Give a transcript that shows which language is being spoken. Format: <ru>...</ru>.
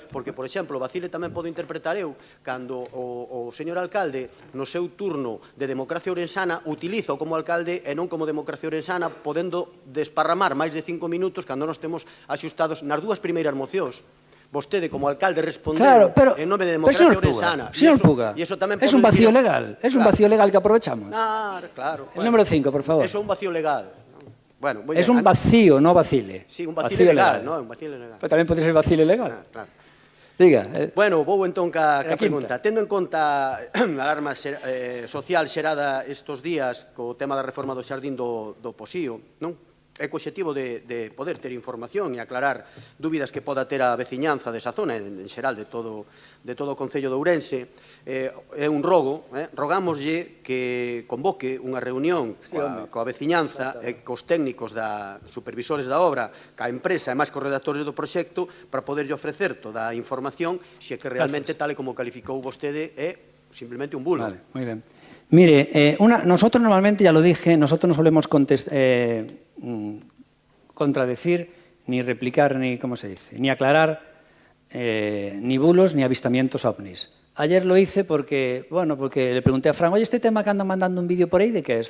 <gl>Porque, por exemplo, vacile tamén podo interpretar eu cando o señor alcalde, no seu turno de democracia ourensana, utiliza como alcalde e non como democracia ourensana, podendo desparramar máis de 5 minutos cando nos temos axustados nas dúas primeiras mocións. Vostede, como alcalde, respondeu en nome de democracia ourensana.</gl> <es>Señor Puga, es un vacío legal. Es un vacío legal que aprovechamos. Claro. El número 5, por favor.</es> <gl>Eso é un vacío legal. Bueno,</gl> <es>es un vacío, no vacile. Sí, un vacío legal, ¿no? Un vacío legal.</es> <gl>Pero tamén pode ser vacile legal. Claro. Diga. Bueno, vou entón ca pregunta. Tendo en conta a alarma social xerada estes días co tema da reforma do xardín do Posío, non? É co obxectivo de poder ter información e aclarar dúbidas que poda ter a veciñanza desa zona, en xeral de todo o Concello de Ourense. É un rogo, rogámoslle que convoque unha reunión coa veciñanza e cos técnicos supervisores da obra, ca empresa e máis cos redactores do proxecto, para poderlle ofrecer toda a información se é que realmente, tal e como calificou vostede, é simplemente un bulo. Vale, moi ben.</gl> <es>Mire, nosotros normalmente, ya lo dije, nosotros no solemos contradecir, ni replicar, ni, ¿cómo se dice?, ni aclarar ni bulos ni avistamientos ovnis. Ayer lo hice porque le pregunté a Fran, oye, este tema que andan mandando un vídeo por ahí, ¿de qué es?</es>